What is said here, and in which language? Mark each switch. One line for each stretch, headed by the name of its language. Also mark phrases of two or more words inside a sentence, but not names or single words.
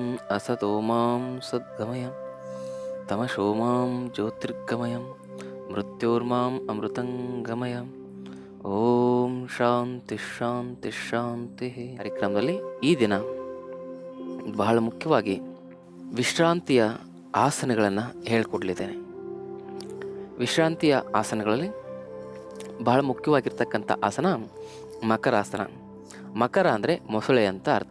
Sanskrit: असतो मां सद्गमय तमसो मां ज्योतिर्गमय मृत्योर्माम् अमृतंगमय. ॐ शान्ति शान्ति शान्ति.
Kannada: ಕಾರ್ಯಕ್ರಮದಲ್ಲಿ ಈ ದಿನ ಬಹಳ ಮುಖ್ಯವಾಗಿ ವಿಶ್ರಾಂತಿಯ ಆಸನಗಳನ್ನು ಹೇಳಿಕೊಡ್ಲಿದ್ದೇನೆ. ವಿಶ್ರಾಂತಿಯ ಆಸನಗಳಲ್ಲಿ ಬಹಳ ಮುಖ್ಯವಾಗಿರ್ತಕ್ಕಂಥ ಆಸನ ಮಕರಾಸನ. ಮಕರ ಅಂದರೆ ಮೊಸಳೆ ಅಂತ ಅರ್ಥ.